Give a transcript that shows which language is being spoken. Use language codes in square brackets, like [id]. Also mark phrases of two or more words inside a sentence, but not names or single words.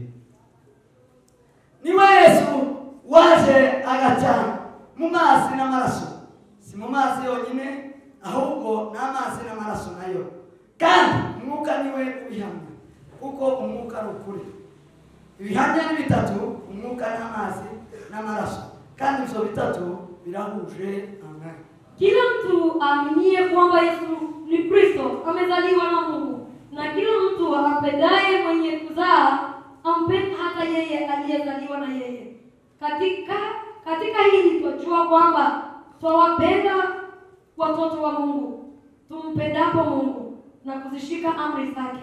[rw] Niwe Yesu waje agacana mu mazi n'amaraso, si mu mazi yonyine ahubwo n'amazi n'amaraso nayo, kandi umwuka niwe ubihamya kuko umwuka ari ukuri. Ibihamya ni bitatu, umwuka n'amazi n'amaraso, kandi ibyo bitatu birahuje. Amen. [sw] Kila mtu aaminie kwamba Yesu ni Kristo amezaliwa na Mungu, na kila mtu apendaye mwenye kuzaa ampende hata yeye aliyezaliwa na yeye. Katika hili twajua kwamba twawapenda watoto wa Mungu, tumpendapo Mungu na kuzishika amri zake.